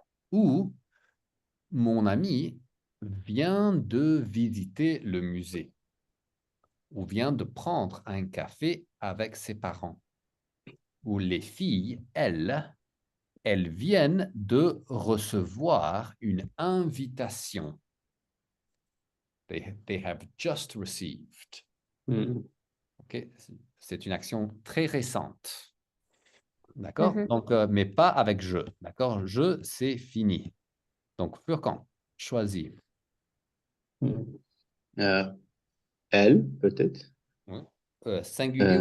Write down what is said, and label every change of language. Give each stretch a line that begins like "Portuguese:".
French: Ou mon ami vient de visiter le musée ou vient de prendre un café avec ses parents. Ou les filles, elles viennent de recevoir une invitation.
English: They have just received. Mm.
French: OK? C'est une action très récente. D'accord? Mhm. Donc, mais pas avec je. D'accord? Je, c'est fini. Donc, Furkan, choisis. Mm. Elle, peut-être. Oui. Singulier ou